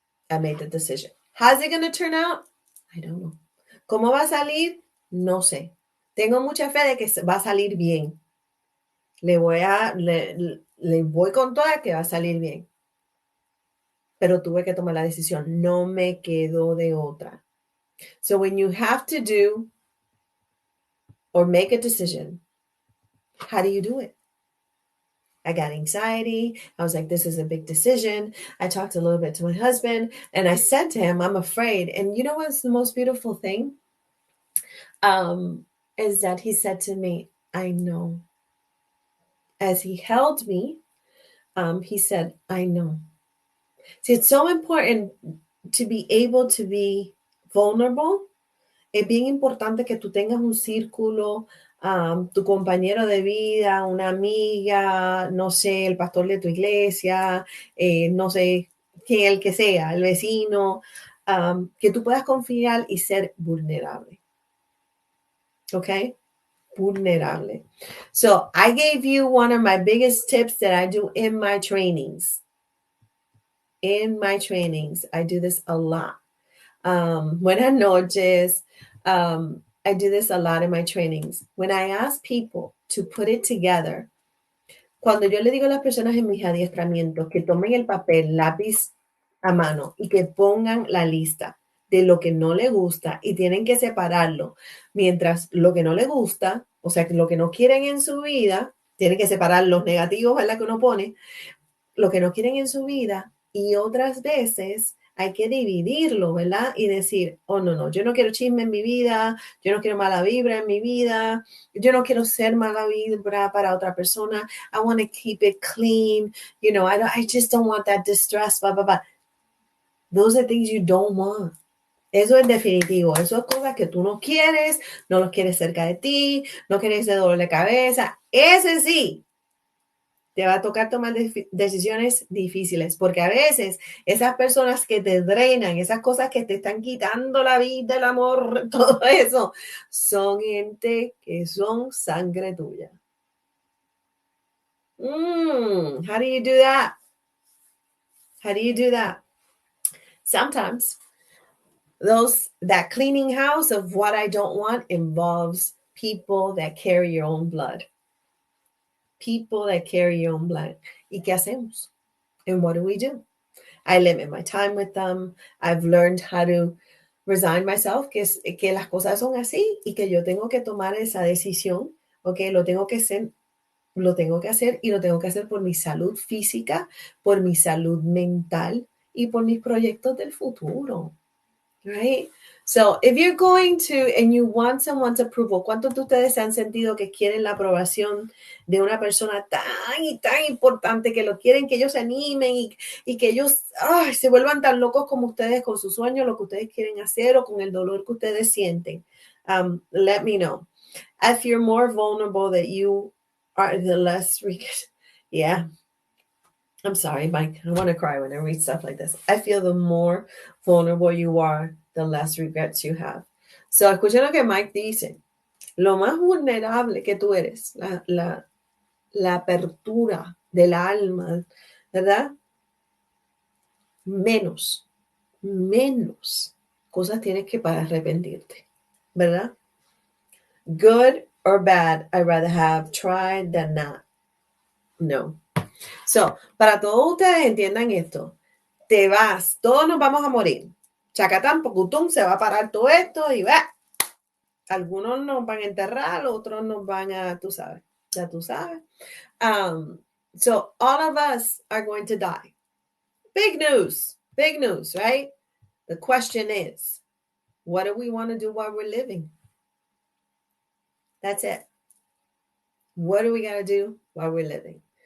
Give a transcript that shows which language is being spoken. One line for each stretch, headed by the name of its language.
English: How's it going to turn out? I don't know.
Spanish: ¿Cómo va a salir? No sé. Tengo mucha fe de que va a salir bien. Le voy con toda que va a salir bien. Pero tuve que tomar la decisión. No me quedó de otra.
English: So when you have to do or make a decision, how do you do it? I got anxiety. I was like, this is a big decision. I talked a little bit to my husband and I said to him, I'm afraid. And you know what's the most beautiful thing? Is that he said to me, I know. As he held me, he said, I know. See, it's so important to be able to be vulnerable.
Spanish: Es bien importante que tú tengas un círculo, tu compañero de vida, una amiga, no sé, el pastor de tu iglesia, no sé, quién el que sea, el vecino, que tú puedas confiar y ser vulnerable. ¿Ok? Vulnerable.
English: So I gave you one of my biggest tips that I do in my trainings. In my trainings, I do this a lot.
Spanish: Buenas noches.
English: I do this a lot in my trainings. When I ask people to put it together,
Spanish: cuando yo le digo a las personas en mis adiestramientos que tomen el papel, lápiz a mano y que pongan la lista de lo que no le gusta y tienen que separarlo, mientras lo que no le gusta, o sea, lo que no quieren en su vida, tienen que separar los negativos, ¿verdad? Que uno pone, lo que no quieren en su vida y otras veces hay que dividirlo, ¿verdad? Y decir, oh, no, yo no quiero chisme en mi vida, yo no quiero mala vibra en mi vida, yo no quiero ser mala vibra para otra persona,
English: I want to keep it clean, you know, I just don't want that distress, blah, blah, blah. Those are things you don't want.
Spanish: Eso es definitivo, eso es cosas que tú no quieres, no los quieres cerca de ti, no quieres ese dolor de cabeza, ese sí. Te va a tocar tomar decisiones difíciles, porque a veces esas personas que te drenan, esas cosas que te están quitando la vida, el amor, todo eso, son gente que son sangre tuya.
English: How do you do that? How do you do that? Sometimes that cleaning house of what I don't want involves people that carry your own blood. People that carry your own blood.
Spanish: ¿Y qué hacemos?
English: And what do we do? I limit my time with them. I've learned how to resign myself,
Spanish: que las cosas son así y que yo tengo que tomar esa decisión, ¿ok? Lo tengo que hacer y lo tengo que hacer por mi salud física, por mi salud mental y por mis proyectos del futuro, right?
English: So, if you're going to, and you want someone's approval,
Spanish: ¿cuántos de ustedes se han sentido que quieren la aprobación de una persona tan y tan importante, que lo quieren, que ellos se animen y que ellos se vuelvan tan locos como ustedes con sus sueños, lo que ustedes quieren hacer o con el dolor que ustedes sienten?
English: Let me know. I feel more vulnerable that you are the less, yeah. I'm sorry, Mike. I want to cry when I read stuff like this. I feel the more vulnerable you are, the less regrets you have. So,
Spanish: escuchen lo que Mike dice. lo más vulnerable que tú eres, la apertura del alma, ¿verdad? Menos, menos cosas tienes que para arrepentirte, ¿verdad?
English: Good or bad, I'd rather have tried than not.
Spanish: No. So, para todos ustedes entiendan esto, te vas, todos nos vamos a morir. Chacatán, pocutum, se va a parar todo esto y va. Algunos nos van a enterrar, otros nos van a, tú sabes, ya tú sabes.
English: So all of us are going to die. Big news, right? The question is, what do we want to do while we're living? That's it. What do we got to do while we're living?